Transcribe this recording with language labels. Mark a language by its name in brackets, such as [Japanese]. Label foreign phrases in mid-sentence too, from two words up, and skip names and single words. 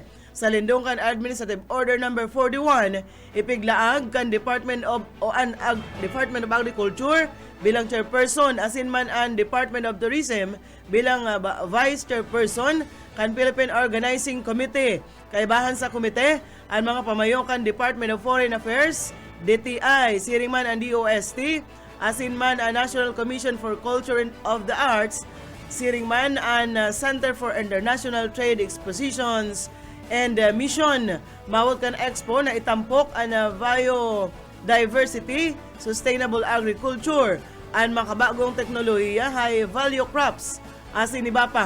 [Bikol] Sa lindong kan Administrative Order No. 41, ipiglaag kan Department of Agriculture bilang chairperson asin man ang Department of Tourism bilang vice chairperson kan Philippine Organizing Committee. Kaibahan sa komite ang mga pamayo kan Department of Foreign Affairs, DTI, siring man ang DOST, asin man ang National Commission for Culture and of the Arts, siring man ang Center for International Trade Expositions and Mission. Mawag kan expo na itampok ang biodiversity, [English] sustainable agriculture, [Bikol] ang makabagong teknolohiya, [English] high value crops, [Bikol] asin iba pa.